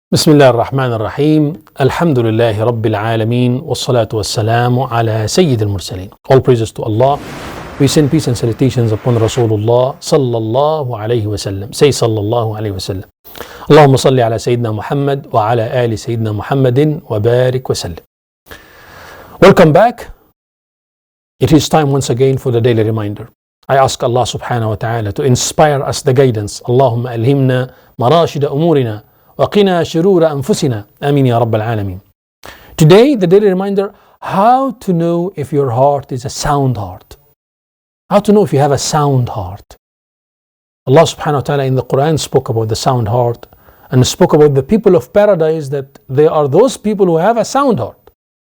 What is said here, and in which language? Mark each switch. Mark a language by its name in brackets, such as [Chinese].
[Arabic] بسم الله الرحمن الرحيم الحمد لله رب العالمين والصلاة والسلام على سيد المرسلين. [English] All praises to Allah. We send peace and salutations upon Rasulullah sallallahu alayhi wa sallam. Say sallallahu alayhi wa sallam. [Arabic] اللهم صل على سيدنا محمد وعلى آل سيدنا محمد وبارك وسلم. [English] Welcome back. It is time once again for the daily reminder. I ask Allah subhanahu wa ta'ala to inspire us the guidance. [Arabic] Allahumma alhimna marashida umurina وَقِنَا شُرُورَ أَنفُسِنَا آمين يا رب العالمين. [English] Today, the daily reminder, how to know if your heart is a sound heart. How to know if you have a sound heart. Allah subhanahu wa ta'ala in the Quran spoke about the sound heart and spoke about the people of paradise, that they are those people who have a sound heart.